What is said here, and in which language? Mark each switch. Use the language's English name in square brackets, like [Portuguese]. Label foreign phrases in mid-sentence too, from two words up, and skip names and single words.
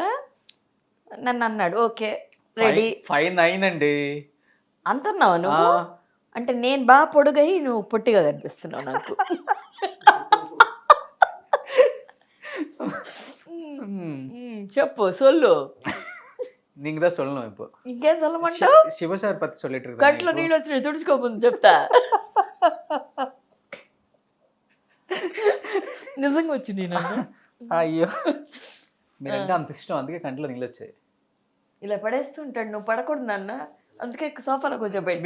[Telugu] నన్ను అన్నాడు. ఓకే రెడీ. 5'9" అండి. అంటున్నావా నువ్వు? అంటే నేను బాగా పొడుగై నువ్వు పొట్టిగా కనిపిస్తున్నావు నాకు. చెప్పు సొల్లు. [Tamil] நீங்க தான் சொல்லணும். இப்போ [Telugu] ఇంకేం சொல்லమంటావు? [Tamil] శివ సార్ పத்தி சொல்லிட்டு இருக்காங்க. [Telugu] కట్లో నీళ్ళు వచ్చినాయి, తుడుచుకోపోతుంది చెప్తా. నిజంగా వచ్చింది నన్ను. అయ్యో, మీరంటే అంత ఇష్టం, అందుకే కంట్లో నీళ్ళు వచ్చాయి. ఇలా పడేస్తుంటాడు. నువ్వు పడకూడదు నాన్న, అందుకే సోఫాలో కూర్చోబెట్టి.